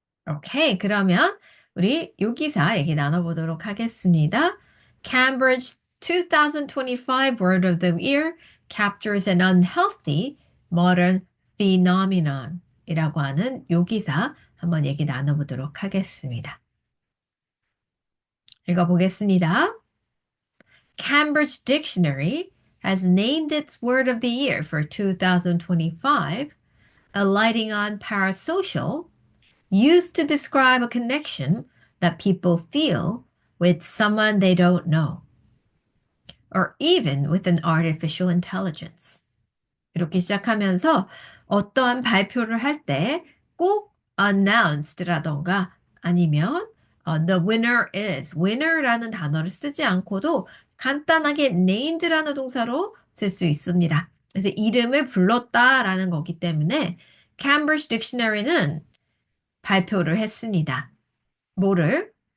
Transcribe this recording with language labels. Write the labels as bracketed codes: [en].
[ko] 오케이, 그러면 우리 요기사 얘기 나눠보도록 하겠습니다. [en] Cambridge 2025 Word of the Year captures an unhealthy modern phenomenon [ko] 이라고 하는 요기사 한번 얘기 나눠보도록 하겠습니다. 읽어보겠습니다. [en] Cambridge Dictionary has named its Word of the Year for 2025, alighting on parasocial, used to describe a connection that people feel with someone they don't know, or even with an artificial intelligence. [ko] 이렇게 시작하면서 어떠한 발표를 할 때 꼭 announced라던가 아니면 [en] the winner is, [ko] winner라는 단어를 쓰지 않고도 간단하게 named라는 동사로 쓸 수 있습니다. 그래서 이름을 불렀다라는 거기 때문에 Cambridge Dictionary는 발표를 했습니다. 뭐를?